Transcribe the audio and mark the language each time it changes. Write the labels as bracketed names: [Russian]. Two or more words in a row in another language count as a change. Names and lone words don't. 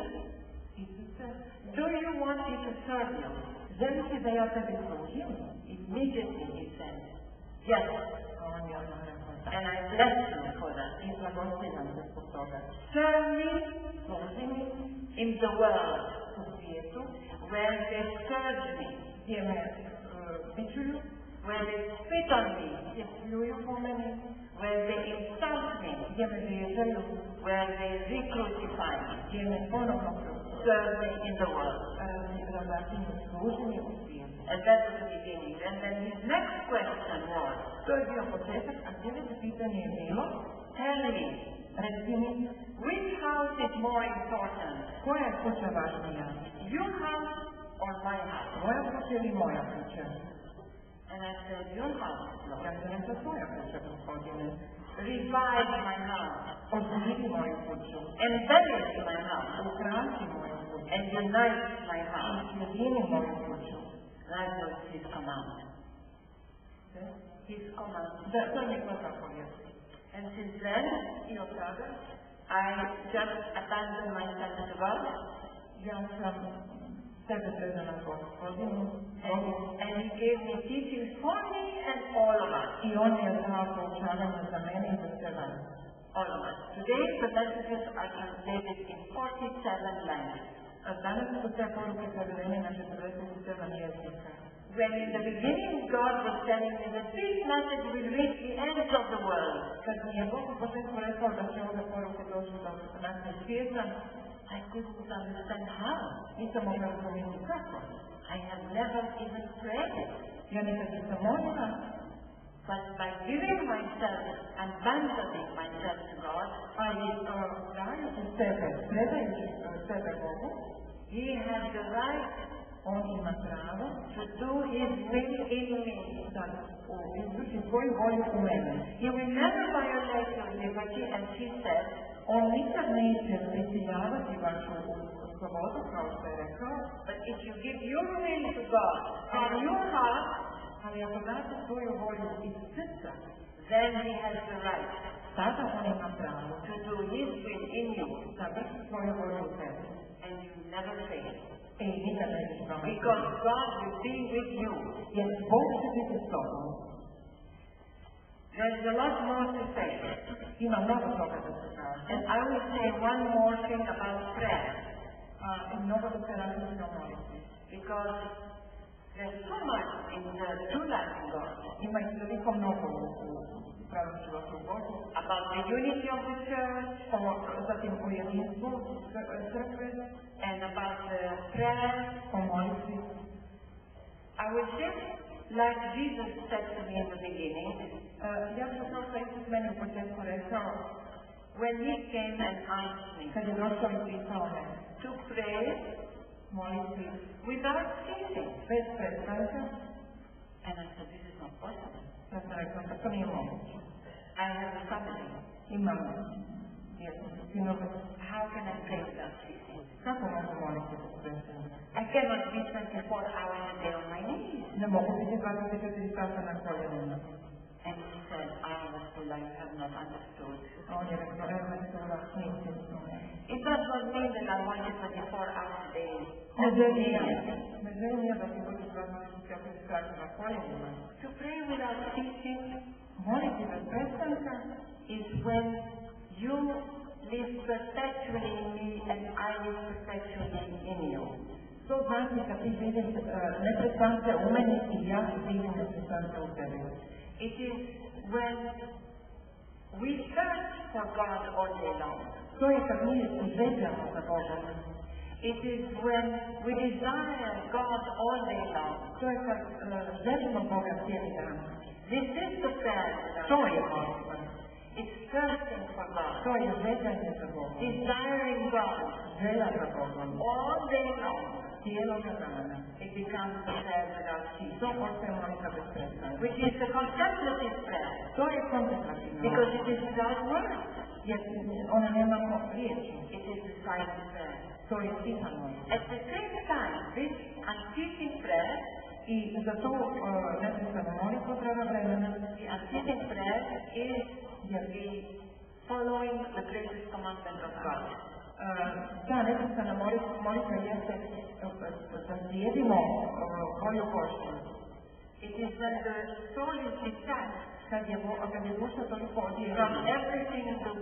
[Croatian] Isuse, [English] do you want me to serve you? [Croatian] želiš li da ja tebi služim? [English] Immediately he said, yes. [Croatian] A on je odmah rekao da. [English] And I blessed him for that. [Croatian] I blagoslivim se zbog toga. [English] Serve me [Croatian] Služi mi [English] in the world [Croatian] u svijetu [English] where they scourge me, [Croatian] gdje me bičuju, [English] where they spit on me, [Croatian] gdje pljuju po meni, [English] where they insult me, [Croatian] gdje me vrijeđaju, [English] where they re-crucify me, [Croatian] gdje me ponovno [English] serve me in the world. [Croatian] razapinju služenje u svijetu. [English] And that was the beginning. And then his next question was, [Croatian] To je bio početak, a sljedeće pitanje je bilo, [English] tell me, [Croatian] reci mi, [English] which house is more important? [Croatian] koja je kuća važnija? [English] Your house or my house? [Croatian] Moja kuća ili moja kuća? [English] And I said, your house, Lord. [Croatian] Ja sam rekla svoja kuća, gospodine. [English] Revive my house. [Croatian] Oživi moju kuću. [English] Embellish my house. [Croatian] Ukrasi moju kuću. [English] And unite my house. [Croatian] Sjedini moju kuću. [English] That was his command. His command. [Croatian] Da, to je njegova zapovjed. [English] And since then, [Croatian] I od tada, [English] I just abandoned myself to God. [Croatian] ja sam sebe predala gospodinu. [English] And he gave me teachings for me and all of us. [Croatian] I on je dao poučavanje za mene i za sve vas. [English] All of us. Today, the messages are translated in 47 languages. [Croatian] Danas su te poruke prevedene na 47 jezika. [English] When in the beginning God was telling me that this message will reach the ends of the world, [Croatian] Kad mi je Bog u početku rekao da će ove poruke doći do našeg svijeta, [English] I couldn't understand how. [Croatian] nisam mogla razumjeti kako. [English] I have never even prayed it. [Croatian] Ja nikad nisam molila, [English] But by giving myself, abandoning myself to God, [Croatian] ali dajući sebe, predajući sebe Bogu, [English] He has the right [Croatian] on ima pravo [English] to do His will in me. [Croatian] da izvrši svoju volju u mene. [English] He will never violate your liberty, and He said, [Croatian] On nikad neće prisiljavati vašu slobodu, kao što je rekao, [English] but if you give your will to God from your heart, [Croatian] ali ako date svoju volju iz srca, [English] then He has the right [Croatian] tada on ima pravo [English] to do His will in you, [Croatian] da vrši svoju volju u tebi. [English] and you never fail. [Croatian] I nikad nećeš vama [English] Because God will be with you. [Croatian] jer Bog će biti s tobom. [English] There is a lot more to say. [Croatian] Ima mnogo toga da se kaže. [English] And I will say one more thing about prayer. [Croatian] I mnogo da se razmišlja o molitvi. [English] Because there's so much in the true life of God. [Croatian] Ima i toliko mnogo u pravom životu u Bogu. [English] About the unity of the church. [Croatian] Zatim o jedinstvu crkve. [English] And about the prayer. [Croatian] O molitvi. [English] I will just, like Jesus said to me in the beginning, [Croatian] Ja ću kao što Isus meni u početku rekao, [English] when He came and asked me [Croatian] kad je došao i pitao me, [English] to pray [Croatian] molitvi [English] without ceasing. [Croatian] bez prestanka, [English] And I said, this is not possible. [Croatian] ja sam rekao da to nije moguće. [English] I have a family. [Croatian] Imam djecu, sinove, [English] How can I pray without ceasing? [Croatian] kako mogu moliti bez prestanka? [English] I cannot be 24 hours a day on my knees. [Croatian] Ne mogu biti 24 sata na koljenima. [English] And He said, Vassula, you have not understood. [Croatian] On je rekao, Vassula, nisi razumela. [English] It does not mean that I want you 24 hours a day. [Croatian] Ne želim ja da ti budu 24 sata na koljenima. [English] To pray without ceasing [Croatian] Moliti bez prestanka [English] is when you live perpetually in me and I live perpetually in you. [Croatian] to znači da ti živiš neprestance u meni i ja živim neprestance u tebi. [English] It is when we search for God all day long. [Croatian] To je kad mi željamo za Bogom. [English] It is when we desire God all day long. [Croatian] To je kad želimo Boga cijeli dan. [English] This is the prayer. [Croatian] To je molitva. [English] It's searching for God. [Croatian] To je željanje za Bogom. [English] Desiring God [Croatian] Želja za Bogom. [English] all day long. [Croatian] Cijeloga dana. [English] It becomes the prayer without ceasing. [Croatian] To postaje molitva bez prestanka. [English] Which is the contemplative prayer. [Croatian] To je kontemplativna [English] Because [Croatian] molitva. [English] it is without words. [Croatian] Jer ona nema riječi. [English] It is the silent prayer. [Croatian] To je tiha molitva. [English] At the same time, this unceasing prayer, [Croatian] I za tu neprestanu molitvu treba vremena. [English] the unceasing prayer is the following the greatest commandment of God. [Croatian] Ta neprestana molitva jeste da slijedimo volju Božju. [English] It is when the soul is detached [Croatian] Kad je duša toliko [English] from [Croatian] odijela [English] everything in the world.